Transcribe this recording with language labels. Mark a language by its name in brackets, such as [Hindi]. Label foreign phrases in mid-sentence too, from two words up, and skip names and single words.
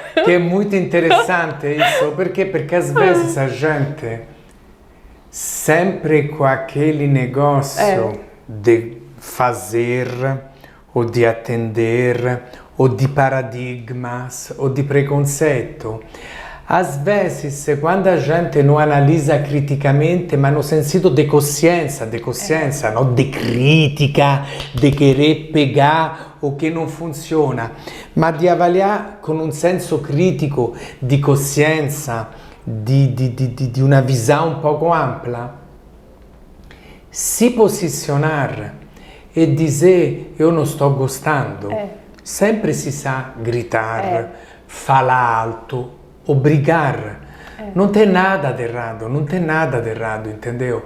[Portuguese] Que é muito interessante isso, porque às vezes a gente, sempre com aquele negócio de fazer, ou de atender, ou de paradigmas, ou de preconceito, às vezes, quando a gente não analisa criticamente, mas no sentido de consciência, não de crítica, de querer pegar o que não funziona, [Italian] ma di avaliare con un senso critico di coscienza, di una visão un poco ampla, [Portuguese] si posizionar e dizer eu não estou gostando, sempre si sa gritar, falar alto, ou brigar. Não tem nada de errado, entendeu?